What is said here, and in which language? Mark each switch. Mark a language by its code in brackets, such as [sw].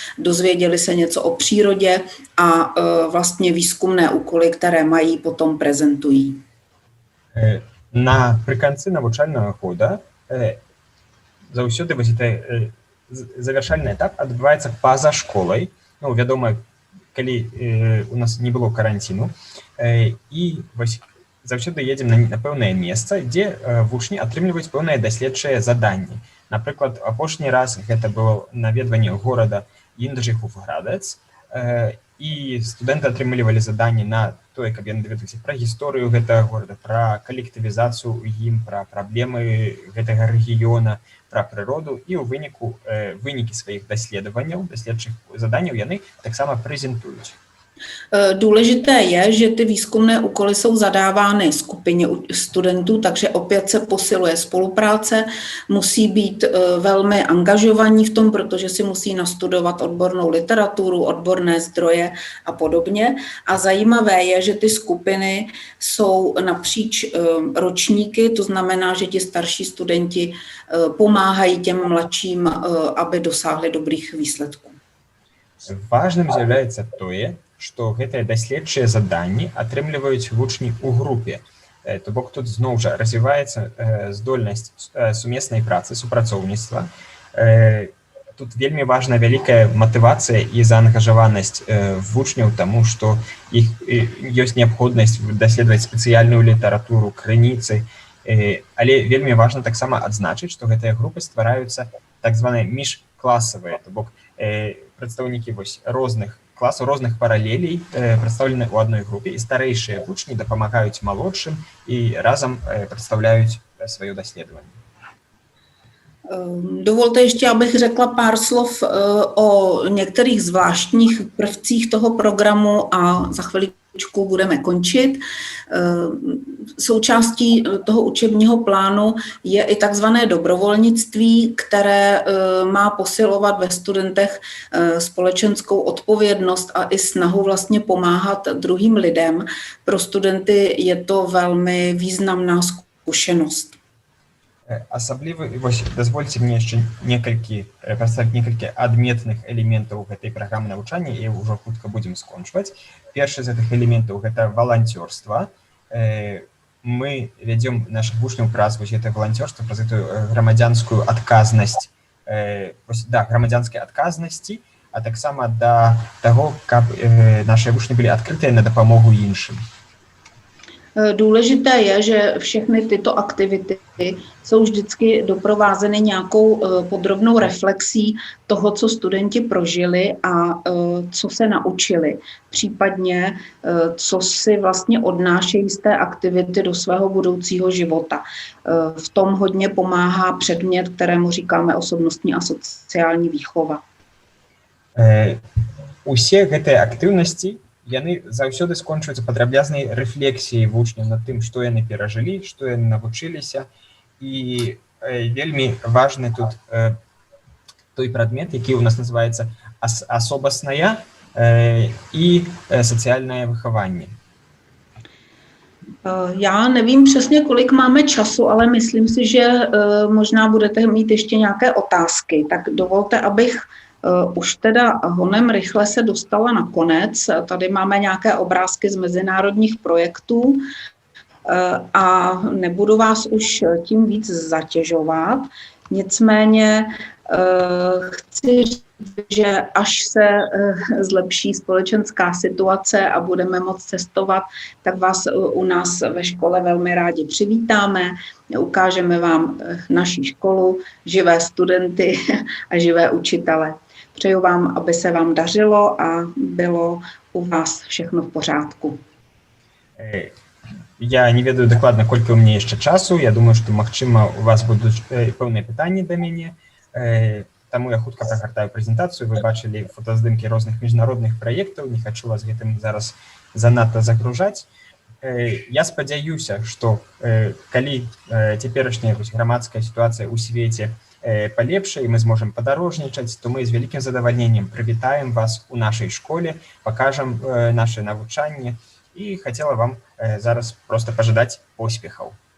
[cs] Dozvěděli se něco o přírodě a vlastně výzkumné úkoly, které mají, potom prezentují. [be] Напрыканцы навучальнага года заўсёды вось гэты завяршальны этап адбываецца па-за школай. Ну, вядома, калі у нас не было каранціну, і вось заўсёды едзем на пэўнае месца, дзе вучні атрымліваюць пэўныя даследчыя заданні. Напрыклад, апошні раз гэта было наведванне горада Інджыхов-Градец, і студэнты атрымлівалі заданні на тое, каб яны даведаліся пра гісторыю гэтага горада, пра калектывізацыю ў ім, пра праблемы гэтага рэгіёна, пра прыроду, і ў выніку вынікі сваіх даследаванняў, даследчых заданняў яны таксама прэзентуюць. [cs] Důležité je, že ty výzkumné úkoly jsou zadávány skupině studentů, takže opět se posiluje spolupráce, musí být velmi angažovaní v tom, protože si musí nastudovat odbornou literaturu, odborné zdroje a podobně. A zajímavé je, že ty skupiny jsou napříč ročníky, to znamená, že ti starší studenti pomáhají těm mladším, aby dosáhli dobrých výsledků. [be] Важным з'яўляецца тое, што гэтыя даследчыя заданні атрымліваюць вучні ў групе. То бок тут зноў жа развіваецца здольнасць сумеснай працы, супрацоўніцтва. Тут вельмі важна вялікая матывацыя і заангажаванасць вучняў, таму што іх ёсць неабходнасць даследаваць спецыяльную літаратуру, крыніцы. Але вельмі важна таксама адзначыць, што гэтыя групы ствараюцца так званыя міжкласавыя, то бок прадстаўнікі розных класаў, розных паралелей прадстаўлены ў адной групе, і старэйшыя вучні дапамагаюць малодшым і разам прадстаўляюць сваё даследаванне. [cs] Dovolte ještě, abych řekla pár slov o některých zvláštních prvcích toho programu a za chviličku budeme končit. Součástí toho učebního plánu je i takzvané dobrovolnictví, které má posilovat ve studentech společenskou odpovědnost a i snahu vlastně pomáhat druhým lidem. Pro studenty je to velmi významná zkušenost. [be] Асабліва, вось, дазвольце мне яшчэ прадставіць некалькі адметных элементаў гэтай праграмы навучання, і ўжо хутка будзем скончваць. Першы з гэтых элементаў гэта валанцёрства. Мы вядзём нашых вучняў праз вось гэта валанцёрства, праз гэтую грамадзянскую адказнасць, грамадзянскай адказнасці, а таксама да таго, каб нашыя вучні былі адкрытыя на дапамогу іншым. [cs] Důležité je, že všechny tyto aktivity jsou vždycky doprovázeny nějakou podrobnou reflexí toho, co studenti prožili a co se naučili. Případně, co si vlastně odnášejí z té aktivity do svého budoucího života. V tom hodně pomáhá předmět, kterému říkáme osobnostní a sociální výchova. [be] Усе гэтыя актыўнасці яны заўсёды скончваюцца падрабязнай рэфлексіяй вучняў над тым, што яны перажылі, што яны навучыліся. І вельмі важны тут той прадмет, які ў нас называецца асобаснае і сацыяльнае выхаванне. [cs] Já nevím přesně, kolik máme času, ale myslím si, že možná budete mít ještě nějaké otázky. Tak dovolte, abych už teda honem rychle se dostala na konec. Tady máme nějaké obrázky z mezinárodních projektů a nebudu vás už tím víc zatěžovat. Nicméně chci že až se zlepší společenská situace a budeme moct cestovat, tak vás u nás ve škole velmi rádi přivítáme. Ukážeme vám naši školu, živé studenty a živé učitele. Přeju vám, aby se vám dařilo a bylo u vás všechno v pořádku. [be] Я не ведаю дакладна, колькі ў мяне яшчэ часу. Я думаю, што, магчыма, у вас будуць пэўныя пытанні да мяне. Таму я хутка прагартаю прэзентацыю. Вы бачылі фотаздымкі розных міжнародных праектаў. Не хачу вас гэтым зараз занадта загружаць. Я спадзяюся, што калі цяперашняя грамадская сітуацыя ў свеце палепшае і мы зможам падарожнічаць, то мы з вялікім задавальненнем прывітаем вас у нашай школе, пакажам наше навучанне і хацела вам зараз просто пажадаць поспехаў.